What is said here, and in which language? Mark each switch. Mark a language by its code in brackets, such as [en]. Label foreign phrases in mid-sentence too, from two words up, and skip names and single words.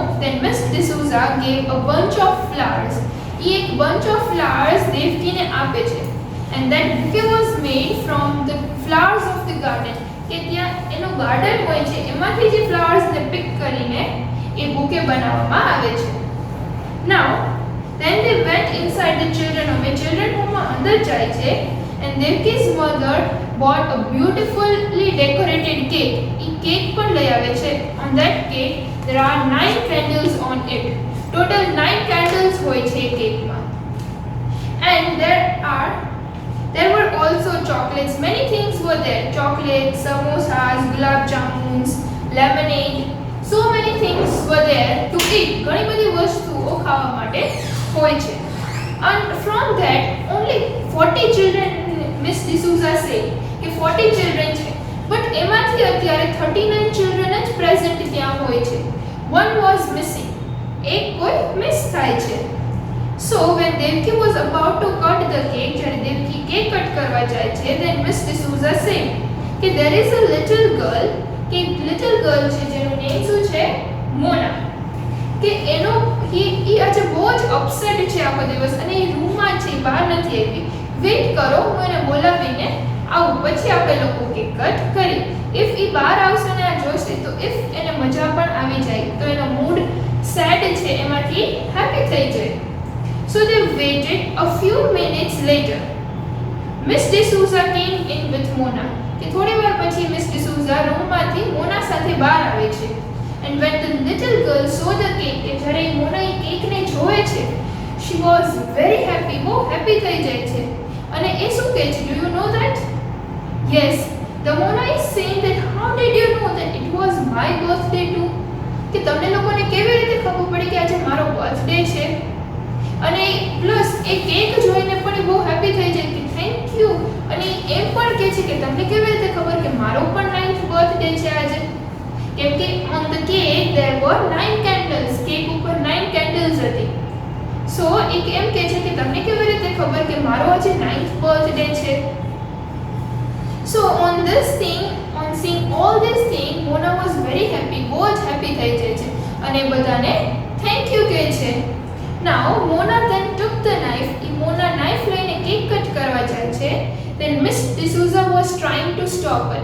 [en] Then Miss D'Souza gave a bunch of flowers. [gu] એ એક [en] bunch of flowers [gu] દેવકીને આપે છે [en] and that bouquet was made from the flowers of the garden. [gu] કે ત્યાં એનો ગાર્ડન હોય છે એમાંથી જે flowers ને pick કરીને એ bouquet બનાવવામાં આવે છે. [en] Now then they went inside the children home. એ children home [gu] માં અંદર જાય છે [en] and Devki's mother bought a beautifully decorated cake. [gu] એ કેક પણ લઈ આવે છે. [en] On that cake there are 9 candles on it. Total 9 candles [gu] હોય છે cake માં. [en] And there were also chocolates. Many things were there. Chocolates, samosas, gulab jamuns, lemonade. So many things were there to eat. [gu] ઘણી બધી વસ્તુઓ ખાવા માટે હોય છે. [en] And from that only 40 children Miss D'Souza said કે 40 children છે but [gu] એમાંથી અત્યારે [en] 39 children જ present [gu] ત્યાં હોય છે. [en] One was missing. [gu] એક કોઈ miss થાય છે. [en] So when Devki was about to cut the cake, [gu] જ્યારે દેવકી કેક કટ કરવા જાય છે, [en] then Miss D'Souza said [gu] કે [en] there is a little girl, [gu] કે [en] little girl [gu] છે જેનું નેમ શું છે, મોના, કે એનો એ આજે બહુ જ અપસેટ છે આખો દિવસ અને એ રૂમમાં છે, બહાર નથી આવી. વેઇટ કરો, હું એને બોલાવીને આવું, પછી આપણે લોકો કેક કટ કરી. ઇફ એ બહાર આવશે ને આ જોશે તો ઇફ એને મજા પણ આવી જાય તો એનો [en] mood sad [gu] છે એમાંથી હેપી થઈ જાય. [en] So they waited. A few minutes later, Miss D'Souza came in with Mona. [gu] કે થોડી વાર પછી મિસ ડિસૂઝા રૂમમાંથી મોના સાથે બહાર આવે છે. [en] And when the little girl saw the cake, [gu] કે જ્યારે મોના એ કેકને જોવે છે, [en] she was very happy. [gu] બહુ હેપી થઈ જાય છે. અને એ શું કહે છે? [en] Do you know that? Yes, the Mona is saying that how did you know that it was my birthday too? [gu] કે તમને લોકોને કેવી રીતે ખબર પડી કે આજે મારો બર્થડે છે? અને પ્લસ એ કેક જોઈને પણ એ બહુ હેપી થઈ જાય કે [en] thank you. [gu] અને એમ પણ કહે છે કે તમને કેવી રીતે ખબર કે મારો પણ 9th બર્થડે છે આજે? કેમ કે [en] on the cake there were 9 candles. [gu] કેક ઉપર 9 candles હતી. સો એક એમ કહે છે કે તમને કેવી રીતે ખબર કે મારો આજે 9th બર્થડે છે? [en] So on seeing all this thing, Mona was very happy. [gu] બહુ જ હેપી થઈ જાય છે અને બધાને [en] thank you [gu] કહે છે. [en] Now Mona then took the knife. [gu] Mona knife લઈને કેક કટ કરવા જાય છે. [en] Then Miss D'Souza was trying to stop her.